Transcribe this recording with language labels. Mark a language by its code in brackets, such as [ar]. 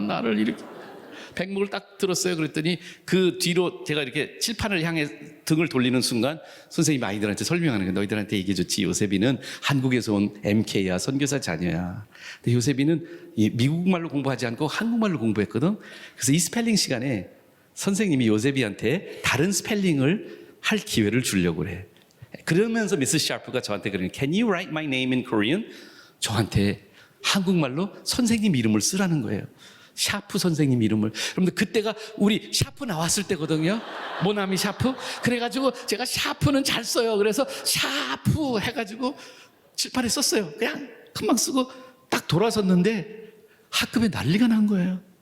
[ko] 나를 이렇게 백목을 딱 들었어요. 그랬더니 그 뒤로 제가 이렇게 칠판을 향해 등을 돌리는 순간 선생님이 아이들한테 설명하는 거예요. 너희들한테 얘기해줬지. 요셉이는 한국에서 온 MK야. 선교사 자녀야. 근데 요셉이는 미국말로 공부하지 않고 한국말로 공부했거든. 그래서 이 스펠링 시간에 선생님이 요셉이한테 다른 스펠링을 할 기회를 주려고 그래. 그러면서 미스 샤프가 저한테 그러는 [en] Can you write my name in Korean? [ko] 저한테 한국말로 선생님 이름을 쓰라는 거예요. 샤프 선생님 이름을. 여러분들 그때가 우리 샤프 나왔을 때거든요. 모나미 샤프. 그래가지고 제가 샤프는 잘 써요. 그래서 샤프 해가지고 칠판에 썼어요. 그냥 금방 쓰고 딱 돌아섰는데 학급에 난리가 난 거예요.